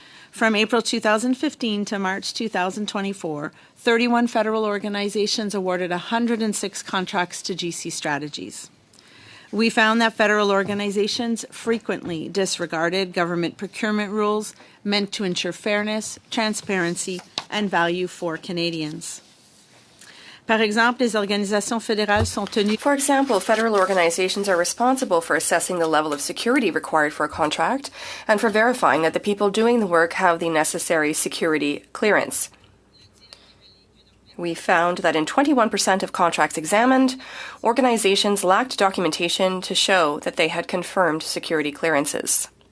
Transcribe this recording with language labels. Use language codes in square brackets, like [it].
[en] From April 2015 to March 2024, 31 federal organizations awarded 106 contracts to GC Strategies. We found that federal organizations frequently disregarded government procurement rules meant to ensure fairness, transparency, and value for Canadians. [fr] Par exemple, les organisations fédérales sont tenues. [en] For example, federal organizations are responsible for assessing the level of security required for a contract and for verifying that the people doing the work have the necessary security clearance. We found that in 21% of contracts examined, organizations lacked documentation to show that they had confirmed security clearances.